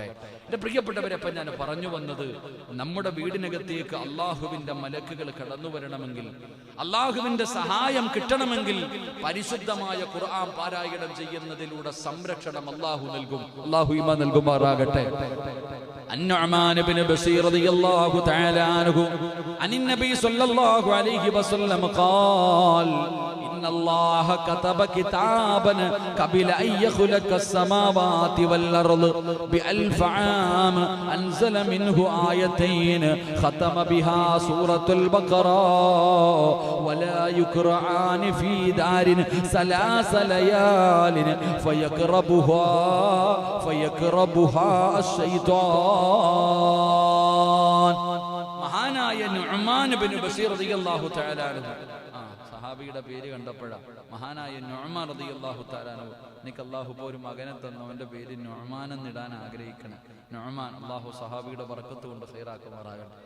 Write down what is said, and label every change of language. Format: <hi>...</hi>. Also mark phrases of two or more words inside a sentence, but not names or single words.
<ml>എന്റെ പ്രിയപ്പെട്ടവരെ, അപ്പൊ ഞാൻ പറഞ്ഞു വന്നത്, നമ്മുടെ വീടിനകത്തേക്ക് അള്ളാഹുവിന്റെ മലക്കുകൾ കടന്നു വരണമെങ്കിൽ, അള്ളാഹുവിന്റെ സഹായം കിട്ടണമെങ്കിൽ പരിശുദ്ധമായ ഖുർആൻ പാരായണം ചെയ്യുന്നതിലൂടെ സംരക്ഷണം അള്ളാഹു നൽകും. അള്ളാഹു ഈമാൻ നൽകുമാറാകട്ടെ.</ml> <ar>النعمان بن بشير رضي الله تعالى عنه عن النبي صلى الله عليه وسلم قال إن الله كتب كتابا قبل أن يخلق السماوات والأرض ب1000 عام أنزل منه آيتين ختم بها سورة البقرة ولا يقرآن في دار 3 ليال فيقربها الشيطان.</ar> <ml>മഹാനായ നുഅ്മാൻ ഇബ്നു ബശീർ</ml> <ar>رضي الله تعالى عنه,</ar> <ml>സഹാബിയുടെ പേര് കണ്ടപ്പോഴാ മഹാനായ നുഅ്മാൻ</ml> <ar>رضي الله تعالى عنه,</ar> <ml>എനിക്ക് അല്ലാഹു ഒരു മകനെ തന്നു, അവന്റെ പേര് നുഅ്മാൻ എന്നിടാൻ ആഗ്രഹിക്കണം. നുഅ്മാൻ, അല്ലാഹു സഹാബിയുടെ ബർക്കത്ത് കൊണ്ട് ഖൈറാക്കുമാറാകട്ടെ.</ml>